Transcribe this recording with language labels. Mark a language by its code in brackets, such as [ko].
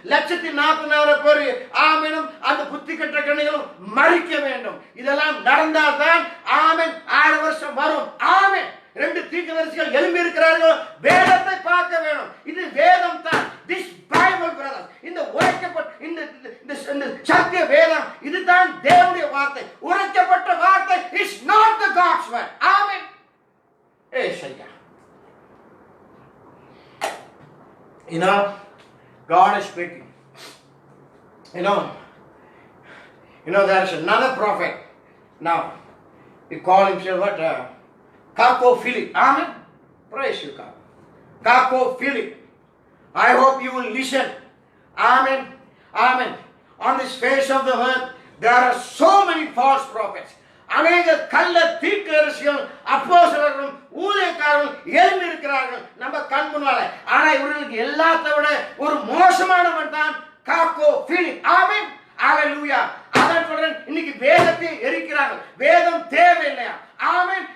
[ta] 1,40,000 பேர் ஆமெனும் அந்த புத்தி கெட்ட கண்ணிகளும் மறிக்க வேண்டும். இதெல்லாம் நடந்தால்தான் ஆமென் 1000 வருஷம் வரும். ஆமென். 2 தீர்க்கதரிசிகள் எழும்பி இருக்கிறார்கள். வேதத்தை பார்க்க வேணும். இது வேதம் தான். [en] This Bible brothers. [ta] இந்த உரைக்கப்பட்ட இந்த சத்திய வேதம் இதுதான் தேவனுடைய வார்த்தை. உரைக்கப்பட்ட வார்த்தை [en] is not the God's word. ஆமென். Isaiah. You know, God is speaking. You know, there's another prophet. Now, he called himself what? Kako Philip. Amen. Praise you, God. Kako Philip. I hope you will listen. Amen. Amen. On this face of the earth, there are so many false prophets. [ta] அநேக கள்ள தீர்க்கதரிசிகள் அப்போஸ்தலர்களும் ஊழியக்காரர்களும் எழும்பி இருக்கிறார்கள் நம்ம கண் முன்னால. ஆனா இவர்களுக்கு எல்லாத்தை விட ஒரு மோசமானவன் தான் காக்கோ பிலிப். ஆமென். ஹalleluya. அதான் சொல்றேன், இன்னைக்கு வேதத்தை எரிக்கிறாங்க. வேதம் தேவையில்லையா? ஆமென்.